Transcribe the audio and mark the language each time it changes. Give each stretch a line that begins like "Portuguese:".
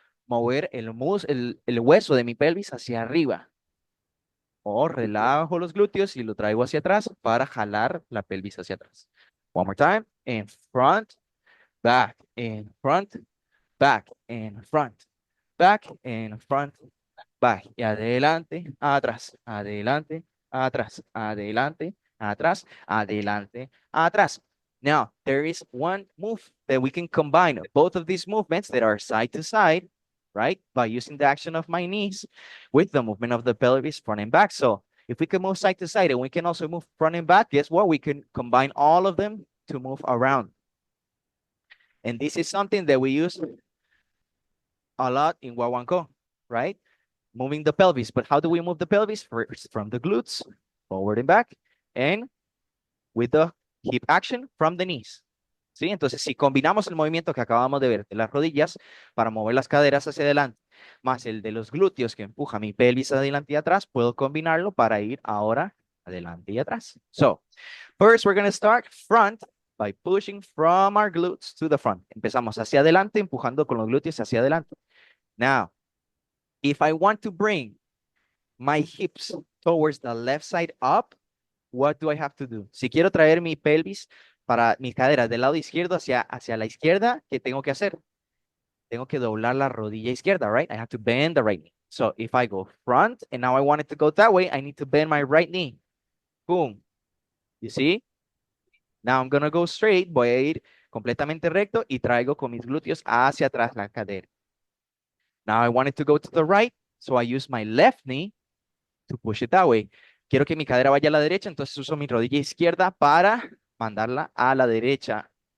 Spanish: mover el hueso de mi pelvis hacia arriba. O relajo los glúteos y lo traigo hacia atrás para jalar la pelvis hacia atrás.
English: One more time. In front, back, in front, back, in front, back, in front, back.
Spanish: Y adelante, atrás, adelante, atrás, adelante, atrás, adelante, atrás.
English: Now, there is one move that we can combine both of these movements that are side to side, right? By using the action of my knees with the movement of the pelvis front and back. So if we can move side to side and we can also move front and back, guess what? We can combine all of them to move around. And this is something that we use a lot in Guaguancó, right? Moving the pelvis. But how do we move the pelvis? First, from the glutes, forward and back, and with the hip action from the knees.
Spanish: ¿Sí? Entonces, si combinamos el movimiento que acabamos de ver de las rodillas para mover las caderas hacia adelante, más el de los glúteos que empuja mi pelvis adelante y atrás, puedo combinarlo para ir ahora adelante y atrás.
English: So, first we're going to start front by pushing from our glutes to the front.
Spanish: Empezamos hacia adelante, empujando con los glúteos hacia adelante.
English: Now, if I want to bring my hips towards the left side up, what do I have to do?
Spanish: Si quiero traer mi pelvis para mis caderas del lado izquierdo hacia la izquierda, ¿qué tengo que hacer? Tengo que doblar la rodilla izquierda,
English: right? I have to bend the right knee. So if I go front and now I want it to go that way, I need to bend my right knee. Boom. You see? Now I'm going to go straight.
Spanish: Voy a ir completamente recto y traigo con mis glúteos hacia atrás la cadera.
English: Now I want it to go to the right, so I use my left knee to push it that way.
Spanish: Quiero que mi cadera vaya a la derecha, entonces uso mi rodilla izquierda para mandarla a la derecha.